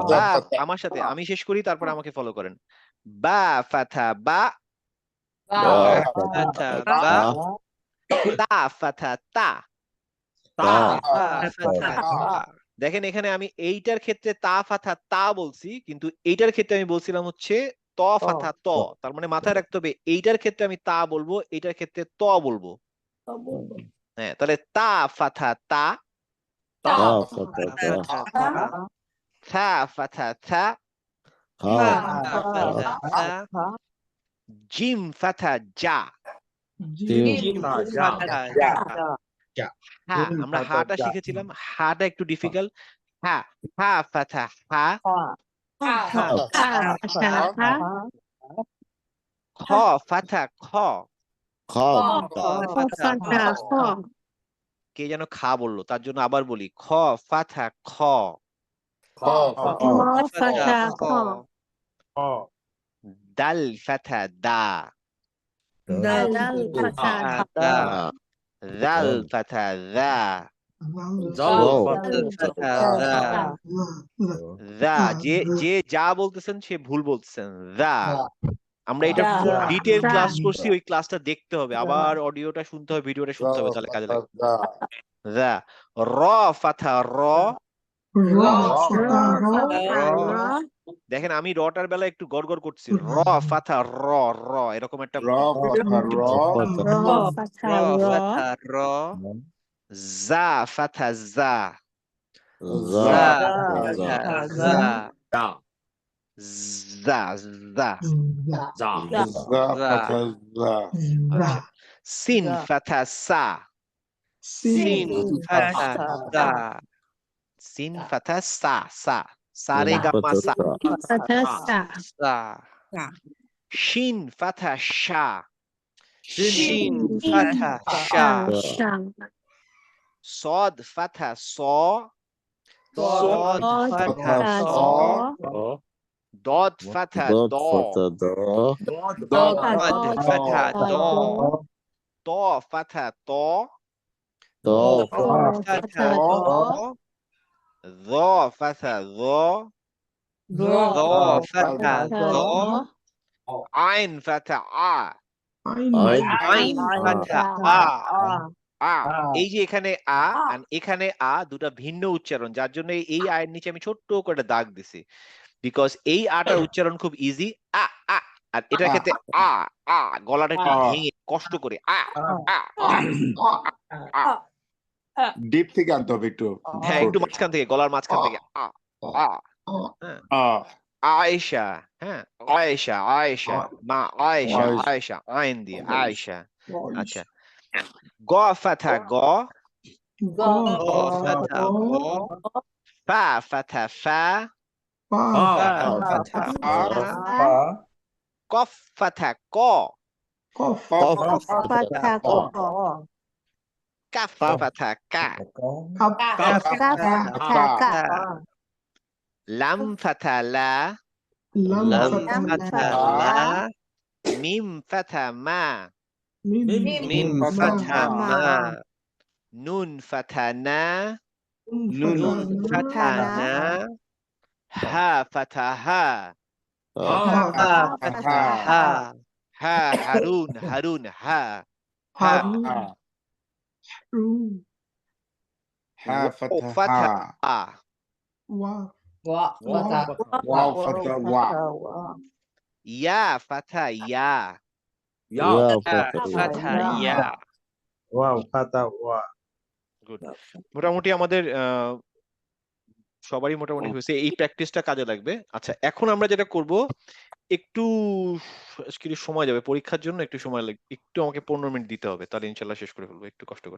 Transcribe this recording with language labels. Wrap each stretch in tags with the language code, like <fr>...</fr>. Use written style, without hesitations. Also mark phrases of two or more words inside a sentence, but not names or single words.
<bn>বা আমার সাথে আমি শেষ করি তারপর আমাকে ফলো করেন</bn> <ar>باء فتحة با বা ফাথা ফাতা বা তা تاء فتحة تا তা تاء فتحة تا</ar> <bn>দেখেন এখানে আমি এইটার ক্ষেত্রে</bn> <ar>تاء فتحة تا</ar> <bn>বলছি কিন্তু এইটার ক্ষেত্রে আমি বলছিলাম হচ্ছে</bn> <ar>طاء فتحة طا</ar> <bn>তার মানে মাথায় রাখতে হবে এইটার ক্ষেত্রে আমি তা বলবো এইটার ক্ষেত্রে ত বলবো হ্যাঁ তাহলে</bn> <ar>تاء فتحة تا তা تاء فتحة تا فتحة تا ثاء فتحة ثا হা ثاء فتحة ثا جيم فتحة جا জিম ফাথা যা যা হা জিম</ar> <bn>আমরা</bn> <ar>ফাথা হাটা যা</ar> <bn>শিখেছিলাম হাটা একটু ডিফিকাল্ট</bn> <ar>حا حاء فتحة حا হা حا خاء فتحة خا খা خاء فتحة خا</ar> <bn>কে যেন খা বললো, তার জন্য আবার বলি</bn> <ar>خاء فتحة خا, খ خاء فتحة خا, খ دال فتحة دا, دال فتحة দা ذال فتحة ذا, জাল ফাথা দা</ar> <bn>জা। যে যা বলতেছেন সে ভুল বলতেছেন, জা। আমরা এটা</bn> <ar>দা,</ar> <en>full detail</en> <ar>দা।</ar> <bn>ক্লাস করছি, ওই ক্লাসটা দেখতে হবে, আবার অডিওটা শুনতে হবে, ভিডিওটা শুনতে হবে, তাহলে কাজে লাগবে।</bn> <ar>ذا. راء فتحة را, راء فتحة را</ar> <bn>দেখেন আমি রটার বেলা একটু গড়গড় করছি,</bn> <ar>راء فتحة را,</ar> <bn>র এরকম একটা</bn> <ar>راء فتحة را, زاي فتحة زا, জা জা দা زا زا. জা আচ্ছা, سين فتحة سا, সিন فتحة سا، سين فتحة سا، سا সারে গামা সা, فتحة سا, سا. شين فتحة شا، شين শিন فتحة شا. শা, صاد فتحة صا، صاد দ ফাথা ফাথা স। দ, ضاد فتحة ضا, ضاد فتحة ضا, طاء فتحة طا, ظاء فتحة ظا, ظاء فتحة ظا, দ ظاء فتحة ফাথা য, দ, عين فتحة عا, আইন عين فتحة عا، عا.</ar> <bn>এই যে এখানে আ আর এখানে আ দুটা ভিন্ন উচ্চারণ, যার জন্য এই আয়ের নিচে আমি ছোট্ট করে দাগ দিছি, বিকজ এই আটার উচ্চারণ খুব ইজি, আ আ। আর এটার ক্ষেত্রে আ আ গলাটা একটু ভেঙে কষ্ট করে আ আ আ। ডিপ থেকে আনতে হবে একটু। হ্যাঁ, একটু মাঝখান থেকে, গলার মাঝখান থেকে আ আ। হ্যাঁ, আয়েশা, হ্যাঁ আয়েশা, আয়েশা মা আয়েশা, আয়েশা আইন দিয়ে আয়েশা। আচ্ছা,</bn> <ar>غين فتحة غا, গ فتحة غا, فاء فتحة فا, পা فتحة فا، قاف فتحة قا, কফ فتحة قا, كاف فتحة كا, কাপ فتحة كا, لام فتحة لا, লাম فتحة لا، ميم فتحة ما، ميم فتحة ما، نون فتحة نا، نون فتحة نا، هاء فتحة ها، هاء فتحة ها، ها هارون، هارون ها، ها ফাথা হা, হা হারুন, হারুন হা, হা। هاء فتحة ফাথা হা, আ, ওয়া واو فتحة وا, ياء فتحة يا, ইয়া فتحة يا. واو فتحة وا</ar> <bn>গুড। মোটামুটি আমাদের সবারই মোটামুটি হয়েছে, এই প্র্যাকটিসটা কাজে লাগবে। আচ্ছা, এখন আমরা যেটা করব, একটু আজকে সময় যাবে পরীক্ষার জন্য, একটু সময় লাগবে, একটু আমাকে 15 মিনিট দিতে হবে, তাহলে ইনশাল্লাহ শেষ করে ফেলবো, একটু কষ্ট করে।</bn>